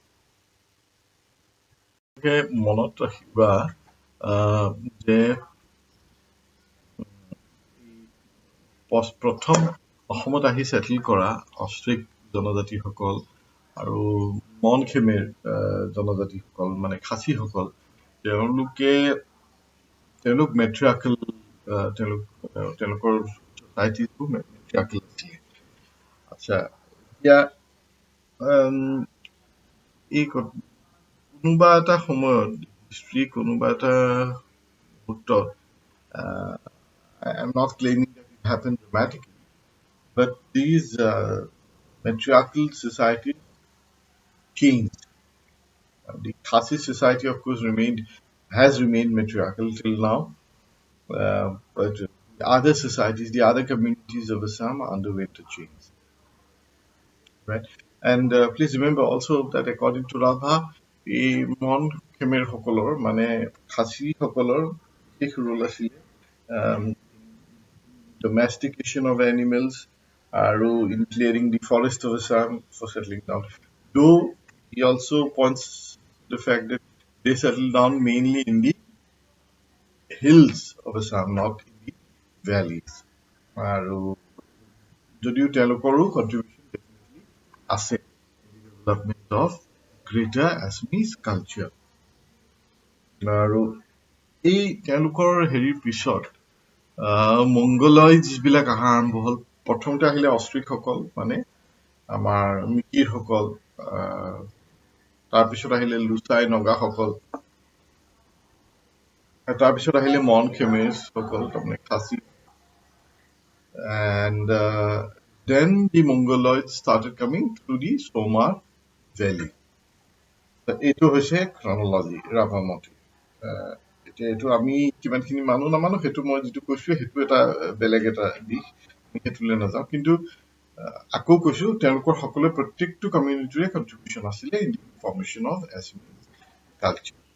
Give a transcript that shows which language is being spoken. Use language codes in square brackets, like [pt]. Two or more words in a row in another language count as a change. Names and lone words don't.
[as] মনত ৰাখিবা যে প্ৰথম অসমত আহি ছেটেল কৰা অষ্ট্ৰিক জনজাতিসকল আৰু মন খেমেৰ জনজাতিসকল মানে খাচীসকল, তেওঁলোক মেট্ৰিয়াৰ্কেল, তেওঁলোকৰ ছ'চাইটিটো মেট্ৰিয়াৰ্কেল আছিলে। আচ্ছা, এতিয়া এই কোনোবা এটা সময়ত হিষ্ট্ৰী কোনোবা এটা মুহূৰ্তত [en] I'm not claiming that it happened dramatically, but these matriarchal societies changed. The Khasi society, of course, has remained matriarchal till now, but the other societies, the other communities of Assam underwent a change. Right? And please remember also that according to Rava, [as] এই মন খেমেৰ সকলৰ মানে খাচী সকলৰ বিশেষ ৰোল আছিলে [en] domestication of animals in clearing the forest of Assam for settling down. Though he also points to the fact that they settled down mainly in the hills of Assam, not in the valleys. [as] যদিও তেওঁলোকৰো [en] contribution definitely আছে in the development of greater Assamese culture. [as] আৰু এই তেওঁলোকৰ হেৰিৰ পিছত মংগলয়জ বিলাক অহা আৰম্ভ হ'ল। প্ৰথমতে আহিলে অষ্ট্ৰিকসকল মানে আমাৰ মিকিৰসকল, তাৰপিছত আহিলে লুচাই নগাসকল, তাৰপিছত আহিলে মন খেমেৰসকল তাৰমানে খাচী, [en] and then the Mongoloids started coming through the Somar Valley. [as] এইটো হৈছে chronology ৰাভা মতে। এতিয়া এইটো আমি কিমানখিনি মানো নামানো সেইটো মই যিটো কৈছো সেইটো এটা বেলেগ এটা দিশ, আমি সেইটোলৈ নাযাওঁ। কিন্তু আকৌ কৈছো তেওঁলোকৰ সকলোৰে প্ৰত্যেকটো কমিউনিটিৰে কন্ট্ৰিবিউশ্যন আছিলে [en] in the formation of Assamese culture.